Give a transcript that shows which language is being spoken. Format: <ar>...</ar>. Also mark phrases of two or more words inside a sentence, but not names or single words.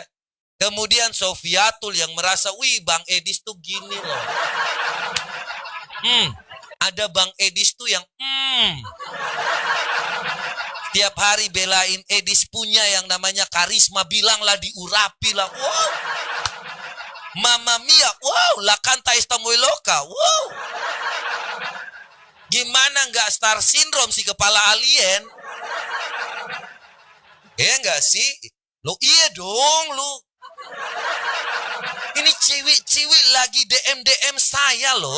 <id>Kemudian Sofiatul yang merasa, wih Bang Edis tuh gini loh. Ada Bang Edis tuh yang tiap hari belain Edis punya yang namanya karisma, bilanglah diurapi lah. Wow.</id> <es>Mama Mia, wow, la canta esta muy loca.</es> <id>Wow. Gimana nggak</id> <en>star syndrome</en> <id>si kepala alien? Enggak sih? Lo iya dong lo. Ini cewek-cewek lagi DM saya loh.</id>